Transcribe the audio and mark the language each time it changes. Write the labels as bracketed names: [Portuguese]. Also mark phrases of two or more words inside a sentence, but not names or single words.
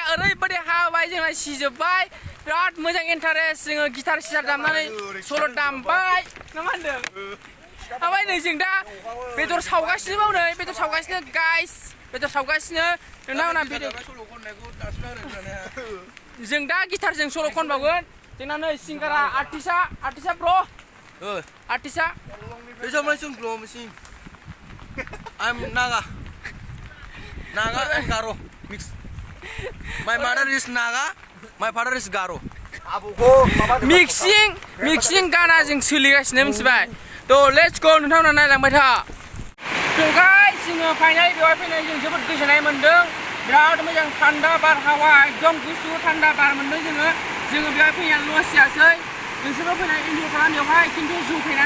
[Bodo] ओरैबायदि हाबाय जोंना सिजोबबाय बिराद मोजां इन्टारेस्ट जोङो गिटार सिटार दामनानै सल' दामबाय ना मा होनदों ओमफ्राय नै जों दा बेदर सावगासिनो नै बेदर सावगासिनो गाइस बेदर सावगासिनो नोंथांमोना जों दा गिटारजों सल' खनबावगोन जोंना नै सिंगारा आर्टिस्टआ ब्र' आर्टिस्टआ [English] I'm Naga and Garo mix. My mother is Naga, my father is Garo. [Bodo] मिक्सिं गाना जों सोलिगासिनो मिथिबाय थ' [English] let's go [Bodo] नोंथांमोना नायलांबाय था थ' गाइस जोङो फाइनालि बेवहाय फैनानै जों जोबोद गोजोननाय मोन्दों बिराद मोजां थान्दा बारहावा एकदम गुसु थान्दा बार मोन्दों जोङो बेवहाय फैनानै लस जायासै नोंसोरबो फैनानै इन्जय खालाम बेवहाय खिन्थु जौ फैनानै